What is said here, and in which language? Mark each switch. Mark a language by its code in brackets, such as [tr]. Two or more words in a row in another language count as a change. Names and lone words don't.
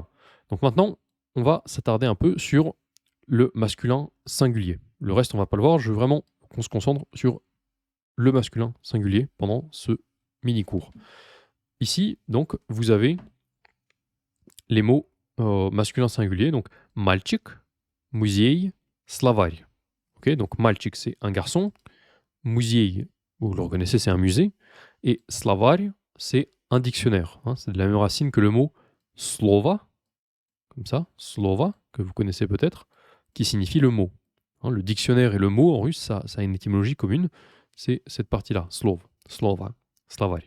[fr] Donc maintenant, on va s'attarder un peu sur le masculin singulier. Le reste, on va pas le voir. Je veux vraiment qu'on se concentre sur le masculin singulier pendant ce mini-cours. Ici, donc, vous avez les mots masculin singulier. Donc, [ru] мальчик, музей, словарь. [fr] Okay, donc, мальчик, c'est un garçon. Музей, vous le reconnaissez, c'est un musée. Et словарь, c'est un dictionnaire. Hein, c'est de la même racine que le mot слово, comme ça, slova, que vous connaissez peut-être, qui signifie le mot. Hein, le dictionnaire et le mot en russe, ça a une étymologie commune, c'est cette partie-là, [ru] слов, слова, словари.